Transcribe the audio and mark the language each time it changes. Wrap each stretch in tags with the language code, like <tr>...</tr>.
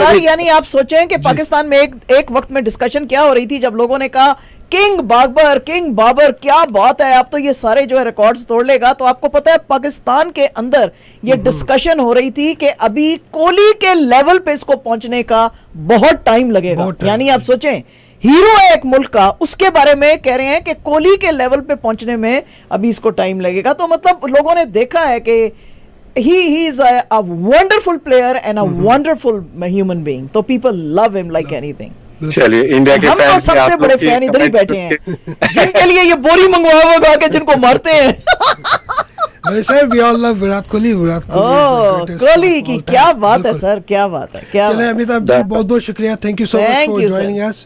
<hi>Sir यानी आप सोचें कि पाकिस्तान में एक वक्त में डिस्कशन क्या हो रही थी, जब लोगों ने कहा किंग बाबर क्या बात है, अब तो ये सारे जो है रिकॉर्ड्स तोड़ लेगा। तो आपको पता है पाकिस्तान के अंदर ये डिस्कशन हो रही थी कि अभी कोहली के लेवल पे इसको पहुंचने का बहुत टाइम लगेगा। यानी आप सोचें हीरो है एक मुल्क का, उसके बारे में कह रहे हैं कि कोहली के लेवल पे पहुंचने में अभी इसको टाइम लगेगा। तो मतलब लोगों ने देखा है कि</hi> <en>he is a wonderful player and a wonderful human being,</en> <hi>तो</hi> <en>people love him like anything।</en> <hi>चलिए इंडिया के हम तो सबसे बड़े फैन इधर ही बैठे हैं जिनके लिए ये बोरी मंगवा के जिनको मारते हैं।</hi> <en>Sir we all love Virat Kohli.</en> <hi>ओह कोहली की क्या बात है सर, क्या बात है, क्या चलिए अमिताभ जी बहुत बहुत शुक्रिया,</hi> <en>Thank you so much for joining us.</en>